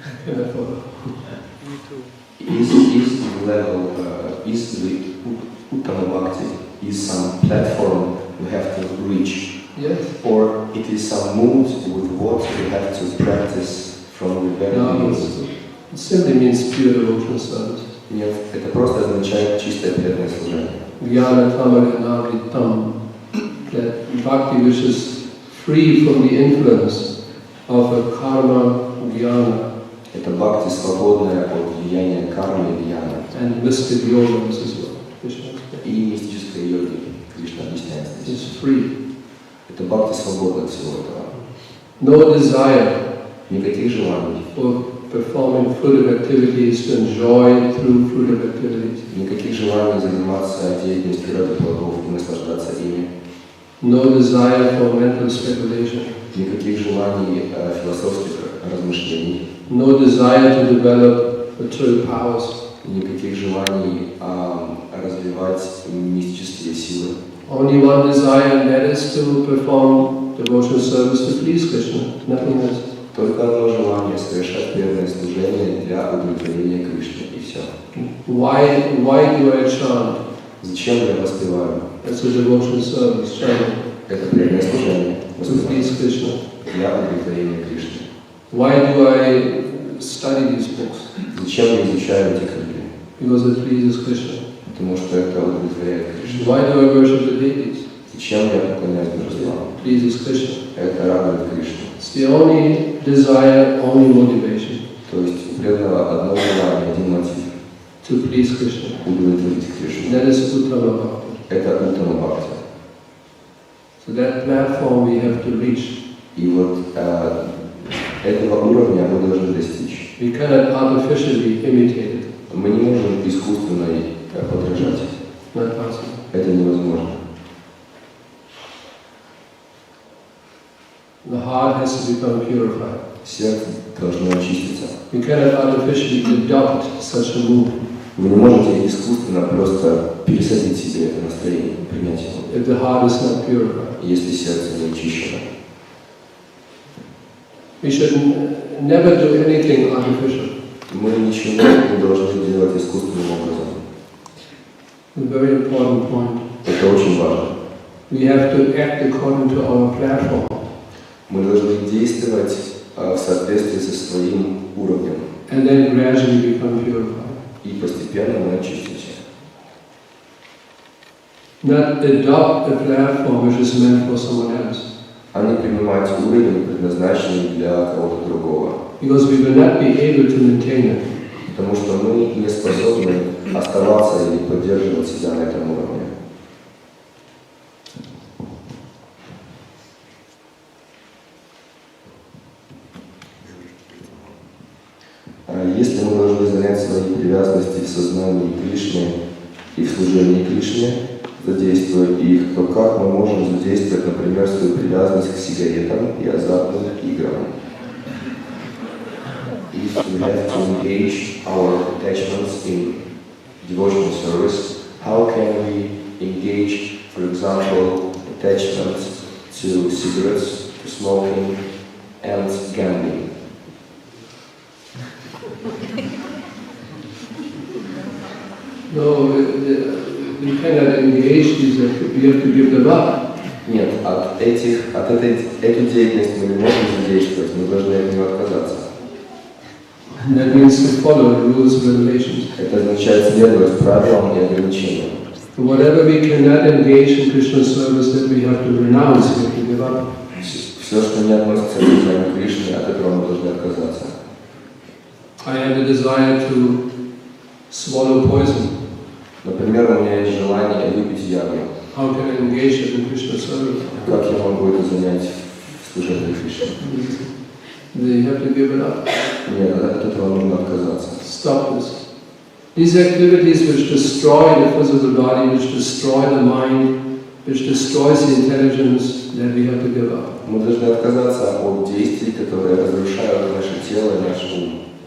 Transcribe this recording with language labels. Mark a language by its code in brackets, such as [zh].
[en] Is the level, is the Uttama Bhakti, is some platform we have to reach? Yes. Or it is some mood with what we have to practice from the very beginning? It simply means pure devotional service. [ru] Нет, это просто означает чистое преданное служение. [en] Jnana tamaganavitam, that bhakti which is free from the influence of a karma jnana. [ru] Это бхакти, свободное от влияния кармы и вьяна. [en] And mystic yoga as well. [ru] И мистической йоги. Кришна объясняет здесь. [en] It's free. [ru] Это бхакти свободно от всего этого. [en] No desire [ru] Никаких желаний. [en] for performing fruitive activities to enjoy through fruitive activities. [ru] Никаких желаний заниматься деятельностью ради плодов и наслаждаться ими. [en] No desire for mental speculation. [ru] Никаких желаний философских размышлений. [en] No desire to develop material powers. [ru] Никаких желаний развивать мистические силы. [en] Only one desire, and that is to perform devotional service to please Krishna, nothing else. [ru] Только одно желание — совершать преданное служение для удовлетворения Кришны, и все. [en] Why do I chant? [ru] Зачем я воспеваю? [en] That's a devotional service, chanting [ru] Это преданное служение, [en] to please Krishna. [ru] для удовлетворения Кришны. [en] Why do I study these books? [ru] Зачем я изучаю эти книги? [en] Because it pleases Krishna. [ru] Потому что это удовлетворяет Кришну. [en] Why do I worship the deities? [ru] Зачем я поклоняюсь божествам? [en] It pleases Krishna. [ru] Это радует Кришну. [en] It's the only desire, only motivation [ru] То есть у преданного одно желание, один мотив [en] to please Krishna. [ru] — удовлетворить Кришну. [en] That is Uttama Bhakti. [ru] Это Уттама Бхакти. [en] So that platform we have to reach. [ru] И вот этого уровня мы должны достичь. [en] We cannot artificially imitate it. [ru] Мы не можем искусственно подражать. [en] Not possible. [ru] Это невозможно. [en] The heart has to become purified. [ru] Сердце должно очиститься. [en] We cannot artificially adopt such a move. [ru] Вы не можете искусственно просто пересадить себе это настроение, принять его, [en] If the heart is not purified. [ru] если сердце не очищено. [en] We should never do anything artificial. [ru] Мы ничего не должны делать искусственным образом. [en] A very important point. [ru] Это очень важно. [en] We have to act according to our platform. [ru] Мы должны действовать в соответствии со своим уровнем. [en] And then gradually become purified. [ru] И постепенно мы очистимся. [en] Not adopt a platform which is meant for someone else. [ru] А не принимать уровень, предназначенный для кого-то другого. [en] Because we will not be able to maintain it. [ru] Потому что мы не способны оставаться или поддерживать себя на этом уровне. Если мы должны занять свои привязанности в сознании Кришны и в служении Кришне, задействуя их, то как мы можем задействовать, например, свою привязанность к сигаретам и азартным играм? [en] If we have to engage our attachments in devotional service, how can we engage, for example, attachments to cigarettes, to smoking, and gambling? No, we cannot engage these. We have to give them up. [ru] Нет, эту деятельность мы не можем задействовать, мы должны от нее отказаться. [en] And that means to follow the rules and regulations. [ru] Это означает следовать правилам и ограничениям. [en] Whatever we cannot engage in Krishna service, that we have to renounce, we have to give up. [ru] Все, что не относится к служению Кришны, от этого мы должны отказаться. [en] I have a desire to swallow poison. [ru] Например, у меня есть желание выпить яду. [en] How can I engage it in Krishna service? [ru] Как я могу это занять в служении Кришны? [en] They have to give it up. [ru] Нет, от этого нужно отказаться. [en] Stop this. These activities which destroy the physical body, which destroy the mind, which destroys the intelligence, that we have to give up. [ru] Мы должны отказаться от действий, которые разрушают наше тело и наш ум.